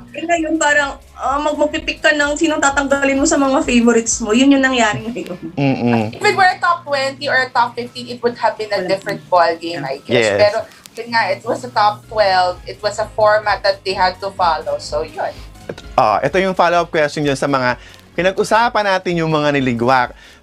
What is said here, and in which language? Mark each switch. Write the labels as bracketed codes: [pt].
[tl] Ngayon parang magpipik ka ng sinong tatanggalin mo sa mga favorites mo. Yun yung nangyari ngayon. [en] If it were a top 20 or a top 15, it would have been a different ball game, I guess. Yes. [tl] Pero yun nga, [en] it was a top 12. It was a format that they had to follow. [tl] So yun. Ito yung follow-up question dyan sa mga pinag-usapan natin yung mga niligwak.